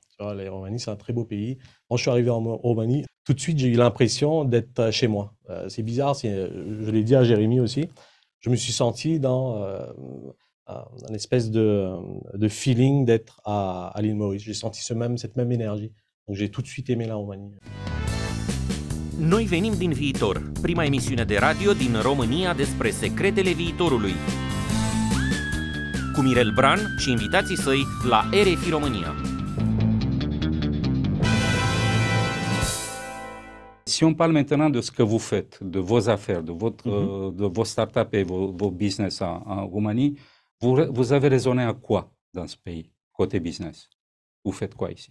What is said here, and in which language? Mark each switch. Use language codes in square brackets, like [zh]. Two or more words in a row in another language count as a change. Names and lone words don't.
[fr] Tu vois, la Roumanie, c'est un très beau pays. Quand je suis arrivé en Roumanie, tout de suite, j'ai eu l'impression d'être chez moi. C'est bizarre, je l'ai dit à Jérémy aussi. Je me suis senti dans un espèce de feeling d'être à l'île Maurice. J'ai senti cette même énergie. Donc j'ai tout de suite aimé la Roumanie. [ro] Noi venim din viitor, prima emisiune de radio din România despre secretele viitorului. Cu Mirel Bran și invitații săi la RFI România. [fr] Si on parle maintenant de ce que vous faites, de vos affaires, de vos startups et vos business en Roumanie, vous avez raisonné à quoi dans ce pays, côté business? Vous faites quoi ici?